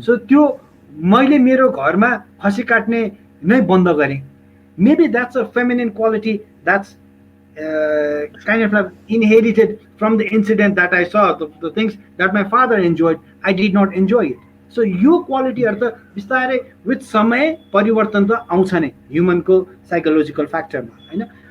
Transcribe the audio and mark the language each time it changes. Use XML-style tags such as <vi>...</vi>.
<ne>So त्यो मैले मेरो घरमा खसी काट्ने नै बन्द गरेँ।</ne> <en>Maybe that's a feminine quality that's kind of inherited from the incident that I saw, the things that my father enjoyed, I did not enjoy it.</en> <ne>So यो क्वालिटीहरु त बिस्तारै विथ समय परिवर्तन त आउँछ नै ह्युमनको साइकोलोजिकल फ्याक्टरमा हैन।</ne>